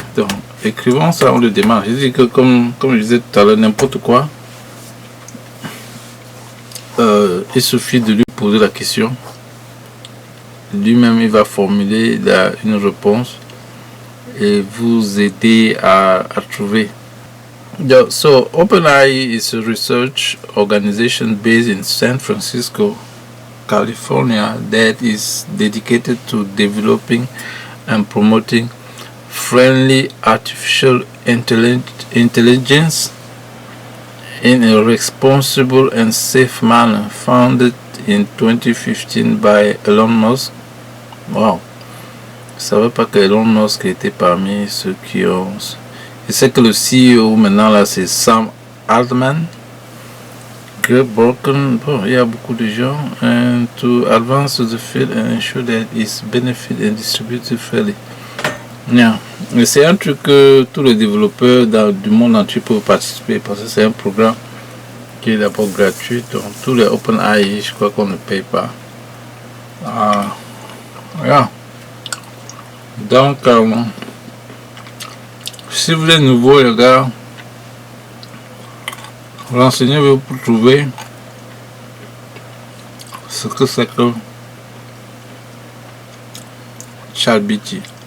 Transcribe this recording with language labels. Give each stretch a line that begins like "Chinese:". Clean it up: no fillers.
French: Donc, écrivons ça, on le demande. Je dis que comme je disais tout à l'heure, n'importe quoi, il suffit de lui poser la question. Lui-même, il va formuler une réponse et vous aider à trouver.
English: So, OpenAI is a research organization based in San Francisco, California, that is dedicated to developing and promoting friendly artificial intelligence in a responsible and safe manner, founded in 2015 by Elon Musk.
French: Wow, je ne savais pas que Elon Musk était parmi ceux qui ont... Je sais que le CEO maintenant là c'est Sam Altman. Greg Broken, bon, il y a beaucoup de gens.
English: And to advance the field and ensure that its benefit and distributed fairly. Yeah.
French: C'est un truc que tous les développeurs du monde entier peuvent participer parce que c'est un programme qui est d'abord gratuit. Donc tous les OpenAI, je crois qu'on ne paye pas. Yeah. Donc si vous êtes nouveau les gars, renseignez-vous pour trouver ce que c'est que ChatGPT.